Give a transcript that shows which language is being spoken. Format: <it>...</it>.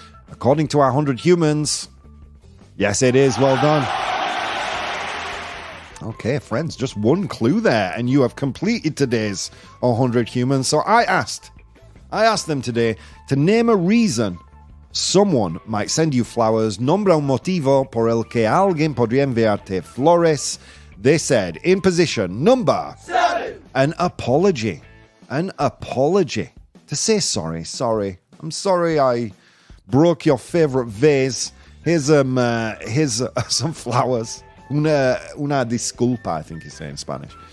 <en>According to our 100 humans, yes, it is. Well done. Okay, friends, just 1 clue there, and you have completed today's 100 humans. So I asked them today to name a reason someone might send you flowers.</en> <es>Nombra un motivo por el que alguien podría enviarte flores.</es> <en>They said, in position number 7, an apology. An apology. To say sorry. I'm sorry I broke your favorite vase. Here's some flowers.</en> <es>Una disculpa,</es> <en>I think you say in Spanish.</en>